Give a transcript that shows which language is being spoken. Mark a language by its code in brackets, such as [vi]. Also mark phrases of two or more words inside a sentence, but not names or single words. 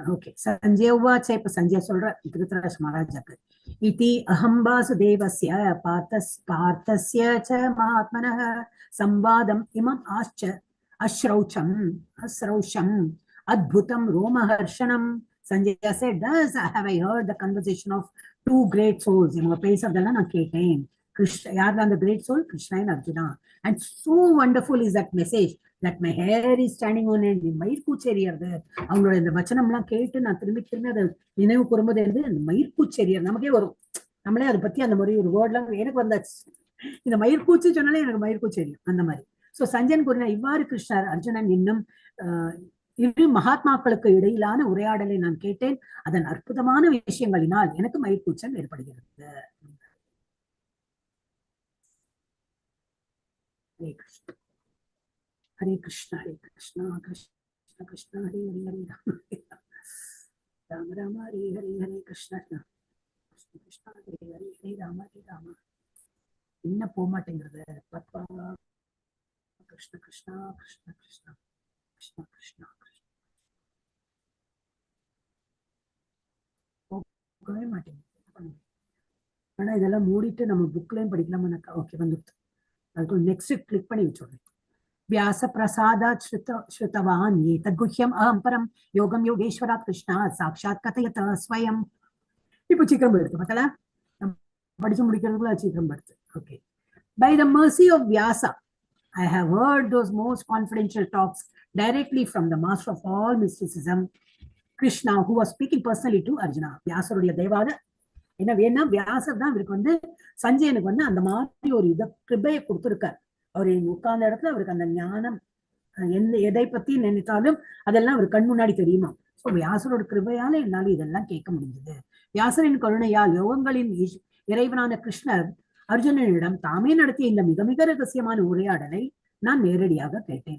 [sa] ஓகே, सञ्जय उवाच. [ta] இப்ப சஞ்சய சொல்ற திருத்தராஷ்டிர மகாராஜாக்கு, [sa] इति अहं वासुदेवस्य पार्थस्य च महात्मनः संवादम् इमम् अश्रौषम् अद्भुतं रोमहर्षणम्. [en] Sanjaya said, thus have I heard the conversation of two great souls. [ta] இவங்க பேசுறதெல்லாம் நான் கேட்டேன். [en] Krishna, the great soul, Krishna and Arjuna. And so wonderful is that message that my hair is standing on end. [ta] மயிர் பூச்செறியறது அவங்களோட இந்த வச்சனம்லாம் கேட்டு நான் திரும்பி திரும்பி அதை நினைவு கூறும்போது அந்த மயிர் பூச்செறியர் நமக்கே வரும். நம்மளே அதை பத்தி அந்த மாதிரி ஒரு வேர்ட்லாம் எனக்கு வந்தாச்சு. இந்த மயிர் பூச்சி சொன்னாலே எனக்கு மயிர் பூச்செறியும் அந்த மாதிரி. சோ சஞ்சயன் கூறினார், இவ்வாறு கிருஷ்ணர் அர்ஜுனன் இன்னும் இரு மகாத்மாக்களுக்கு இடையிலான உரையாடலை நான் கேட்டேன். அதன் அற்புதமான விஷயங்களினால் எனக்கு மயிர் கூச்சம் ஏற்படுகிறது. Hare Krishna. Hare Krishna, Hare Krishna, Krishna Krishna, Hare Hare, Hare Rama, Rama Rama, Hare Hare, Hare Krishna, Krishna Krishna, Hare Hare, Hare Rama, Hare Rama. என்ன போக மாட்டேங்கிறது பப்பா. கிருஷ்ண கிருஷ்ணா கிருஷ்ண கிருஷ்ணா கிருஷ்ண கிருஷ்ணா கிருஷ்ண போகவே மாட்டேங்குது. ஆனா இதெல்லாம் மூடிட்டு நம்ம புக்லயும் படிக்கலாமாக்கா? ஓகே வந்துட்டு அதுக்கு [en] next click [ta] பண்ணி வச்சோம். [sa] व्यास प्रसादात् श्रुतवान् एतद्गुह्यम् अहं परं योगं योगेश्वरात् कृष्णात् साक्षात् कथयत स्वयं. [ta] இப்போ சீக்கிரம் போயிடுது பார்த்தா, படிச்சு முடிக்கிறதுக்குள்ள சீக்கிரம் போயிடுது. ஓகே. [en] By the mercy of Vyasa, I have heard those most confidential talks directly from the master of all mysticism, Krishna, who was speaking personally to Arjuna. [ta] வியாசருடைய தேவாத என்ன வேணா வியாசர் தான் இவருக்கு வந்து சஞ்சயனுக்கு வந்து அந்த மாதிரி ஒரு இதை கிருபையை கொடுத்துருக்கார். அவர் உட்கார்ந்த இடத்துல அவருக்கு அந்த ஞானம் எதை பத்தி நினைத்தாலும் அதெல்லாம் அவர் கண் முன்னாடி தெரியுமா. சோ வியாசரோட கிருபையால என்னால இதெல்லாம் கேட்க முடிஞ்சது. வியாசரின் கருணையால் யோகங்களின் இறைவனான கிருஷ்ணர் அர்ஜுனனிடம் தாமே நடத்திய இந்த மிக மிக ரகசியமான உரையாடலை நான் நேரடியாக கேட்டேன்.